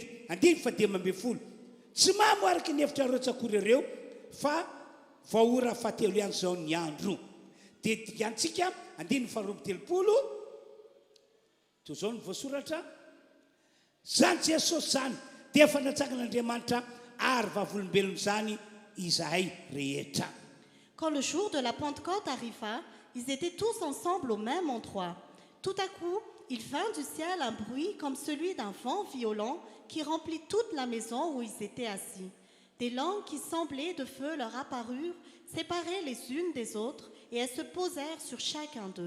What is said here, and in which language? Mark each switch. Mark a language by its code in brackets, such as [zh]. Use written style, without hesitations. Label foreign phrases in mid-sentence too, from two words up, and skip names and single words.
[mg] Andiny fa dimy ambin'ny folo. Tsy mamoaraka ny hevitra reo tsakory ireo fa vahaora fahatelo ihany izao ny andro. Dia dikantsika andiny faharoa amby telopolo toy izao ny voasoratra. Zany Jesosy zany dia efa natsangana ary vavolombelona zany izahay rehetra. [fr] Quand le jour de la Pentecôte arriva, ils étaient tous ensemble au même endroit. Tout à coup, il vint du ciel un bruit comme celui d'un vent violent qui remplit toute la maison où ils étaient assis. Des langues qui semblaient de feu leur apparurent, séparées les unes des autres, et elles se posèrent sur chacun d'eux.